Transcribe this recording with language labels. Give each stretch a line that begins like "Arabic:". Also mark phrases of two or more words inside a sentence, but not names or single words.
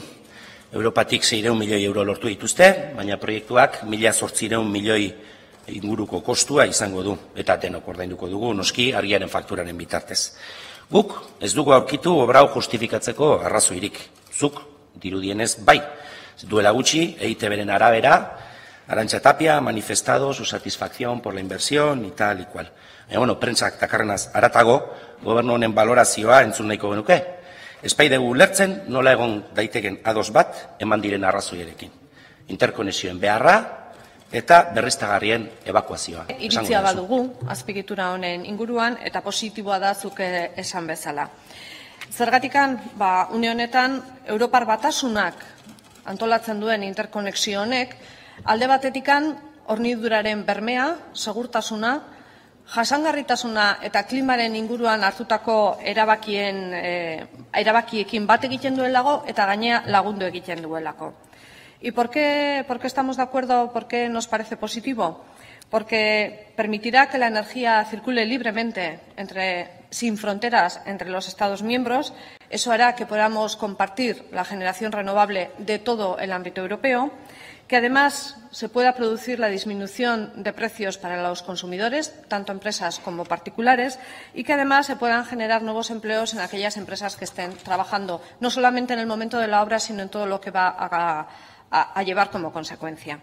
Basque: Europatik 600 milioi euro lortu dituzte, baina proiektuak 1.800 milioi inguruko kostua izango du, eta denok ordainduko dugu, noski argiaren fakturaren bitartez. Guk ez dugu aurkitu obra hau justifikatzeko arrazoirik. Zuk dirudienez bai. Duela gutxi, EITB-ren arabera,
Spanish: Arantxa Tapia ha manifestado su satisfacción por la inversión y tal y cual.
Basque: Bueno, prentsak dakarrenaz haratago, gobernu honen balorazioa entzun nahiko genuke. Espai dugu ulertzen nola egon daiteken ados bat eman diren arrazoierekin. Interkonexioen beharra eta berriztagarrien ebakuazioa. Iritzia badugu azpiegitura honen inguruan eta positiboa da zuk esan bezala. Zergatikan, une honetan, Europar Batasunak antolatzen duen interkonexio honek, alde batetikan horniduraren bermea, segurtasuna, jasangarritasuna eta klimaren inguruan hartutako erabakiekin bat egiten duelago eta gainea lagundu egiten duelako.
Spanish: ¿Y por qué estamos de acuerdo? ¿Por qué nos parece positivo? Porque permitirá que la energía circule libremente sin fronteras entre los Estados miembros. Eso hará que podamos compartir la generación renovable de todo el ámbito europeo, que además se pueda producir la disminución de precios para los consumidores, tanto empresas como particulares, y que además se puedan generar nuevos empleos en aquellas empresas que estén trabajando, no solamente en el momento de la obra, sino en todo lo que va a llevar como consecuencia.